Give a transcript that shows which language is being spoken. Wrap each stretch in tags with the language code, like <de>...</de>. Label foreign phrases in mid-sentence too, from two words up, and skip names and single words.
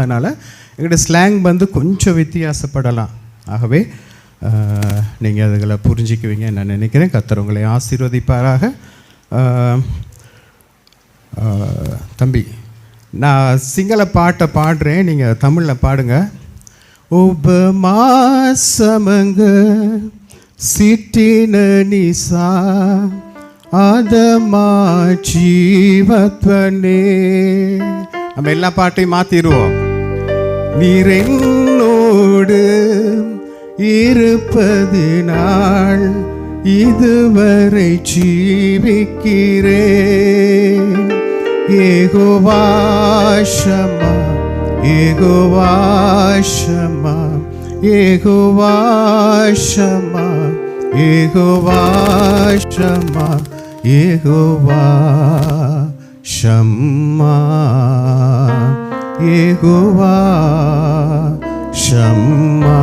<ta>அதனால் எங்களுடைய ஸ்லாங் வந்து கொஞ்சம் வித்தியாசப்படலாம். ஆகவே நீங்கள் அதுகளை புரிஞ்சிக்குவீங்கன்னு நான் நினைக்கிறேன். கர்த்தர் உங்களை ஆசீர்வதிப்பாராக. தம்பி, நான் சிங்கள பாட்டை பாடுறேன், நீங்கள் தமிழில் பாடுங்க.</ta> <si>ඔබ මා සමඟ සිටින නිසා අද මා ජීවත් වනේ.</si> <ta>நம்ம எல்லா பாட்டையும் மாற்றிடுவோம். நீர் என்னோடு இருப்பதினால் இதுவரை ஜீவிக்கிறேன். யெகோவா ஷமா, யெகோவா ஷமா, யெகோவா ஷமா, யெகோவா ஷமா, யெகோவா ஷமா, யெகோவா ஷமா.</ta>